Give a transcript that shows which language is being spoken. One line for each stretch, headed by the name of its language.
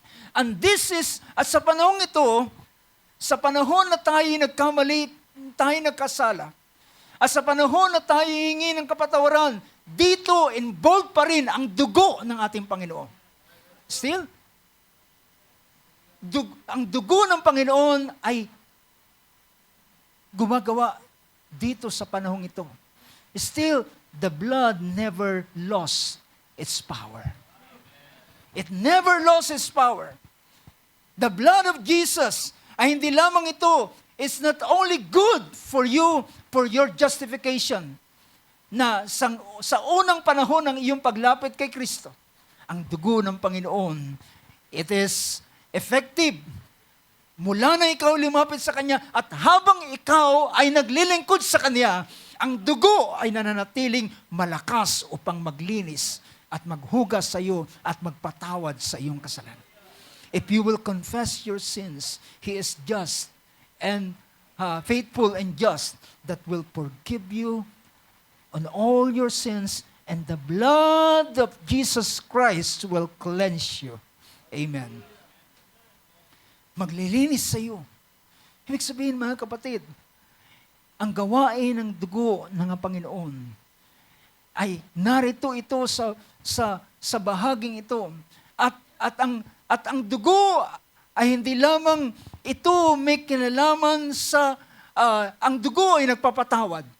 English: And this is,
Filipino: at sa panahon ito, sa panahon na tayo nagkamali, tayo nagkasala, at sa panahon na tayo hingi ng kapatawaran, dito involved pa rin ang dugo ng ating Panginoon. Still, ang dugo ng Panginoon ay gumagawa dito sa panahong ito.
English: Still, the blood never lost its power. It never lost its power. The blood of Jesus
Filipino: ay hindi lamang ito,
English: it's not only good for you, for your justification,
Filipino: na sa unang panahon ng iyong paglapit kay Kristo, ang dugo ng Panginoon,
English: it is effective.
Filipino: Mula na ikaw lumapit sa Kanya at habang ikaw ay naglilingkod sa Kanya, ang dugo ay nananatiling malakas upang maglinis at maghugas sa iyo at magpatawad sa iyong kasalanan.
English: If you will confess your sins, He is just and faithful and just that will forgive you on all your sins, and the blood of Jesus Christ will cleanse you.
Filipino: Amen. Maglilinis sa iyo. Ibig sabihin, mga kapatid, ang gawain ng dugo ng Panginoon ay narito ito sa bahaging ito. At ang dugo ay hindi lamang ito may kinalaman sa ang dugo ay nagpapatawad.